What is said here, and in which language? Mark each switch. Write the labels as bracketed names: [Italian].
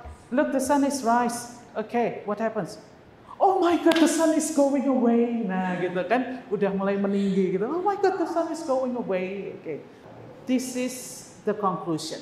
[English] Look, the sun is rise. Okay, what happens? Oh my God, the sun is going away. [Indonesian] Nah, gitu kan, udah mulai meninggi gitu. [English] Oh my God, the sun is going away. Okay, this is the conclusion.